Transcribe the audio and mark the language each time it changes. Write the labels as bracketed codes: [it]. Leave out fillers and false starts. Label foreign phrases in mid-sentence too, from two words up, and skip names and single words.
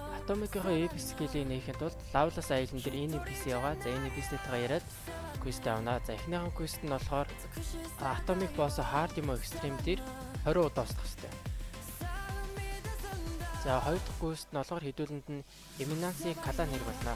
[mn] Atomic-ийн [en] Apex skill- [mn] ийг нээхэд бол Loveless Island дээр энэ NPC байгаа. За энэ NPC-тэйгээ яриад quest авна. За эхнийхэн quest нь болохоор Atomic [en] boss hard [mn] юм уу extreme дээр 20 удаа устгах хэрэгтэй. За хоёр дахь quest нь болохоор хэдүүлэнд нь Eminence-ийг калан хэрэг болно.